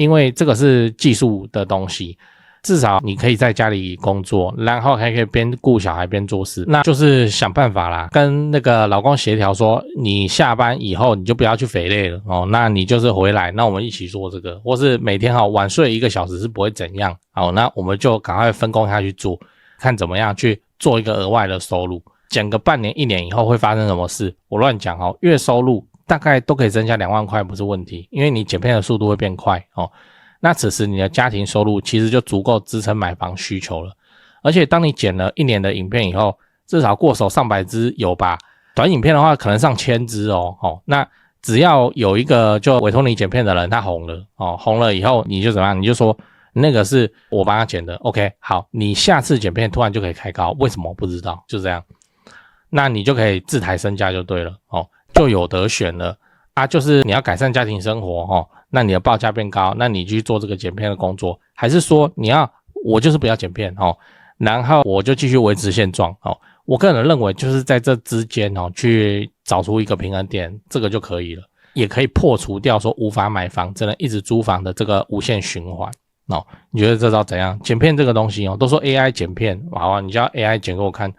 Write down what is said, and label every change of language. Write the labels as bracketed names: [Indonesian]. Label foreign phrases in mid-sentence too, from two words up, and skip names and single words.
[Chinese] 因為這個是技術的東西。至少你可以在家裡工作，然後還可以邊顧小孩邊做事，那就是想辦法啦，跟那個老公協調說，你下班以後你就不要去肥累了那你就是回來，那我們一起做這個，或是每天晚睡1個小時是不會怎樣那我們就趕快分工下去做，看怎麼樣去做一個額外的收入，減個半年1年以後會發生什麼事？我亂講月收入大概都可以增加2萬塊不是問題，因為你剪片的速度會變快那此時你的家庭收入其實就足夠支撐買房需求了，而且當你剪了1年的影片以後，至少過手上百支有吧，短影片的話可能上千支那只要有一個就委托你剪片的人他紅了紅了以後你就怎麼樣？你就說那個是我幫他剪的 OK 好，你下次剪片突然就可以開高，為什麼不知道？就這樣，那你就可以自抬身價就对了就有得選了就是你要改善家庭生活那你的報價變高，那你去做這個剪片的工作，還是說我就是不要剪片然後我就繼續維持現狀我個人認為就是在這之間去找出一個平衡點，這個就可以了，也可以破除掉說無法買房只能一直租房的這個無限循環。你覺得這招怎樣？剪片這個東西都說 AI 剪片，好啊，你叫 AI 剪給我看。